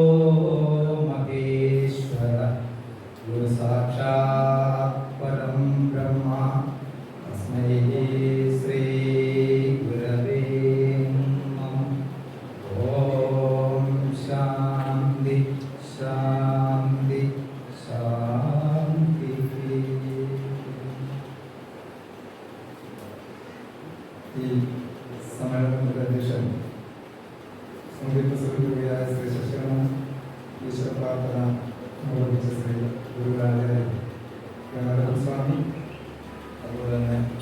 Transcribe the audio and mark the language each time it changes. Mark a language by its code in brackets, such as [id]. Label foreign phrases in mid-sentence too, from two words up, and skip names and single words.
[sa] महेश्वर गुरु साक्षात् परं ब्रह्म तस्मै श्री गुरवे नमः। ओम शांति शांति शांति। [ml] സമ്മേളനത്തിന്റെ അധ്യക്ഷൻ സംഗീത സ്വരൂപിയായ ശ്രീ ശശികലൻ ഈശ്വര പ്രാർത്ഥന നിർവഹിച്ച ശ്രീ ഗുരുരാജാര്യ ഗംഗാധര സ്വാമി, അതുപോലെ തന്നെ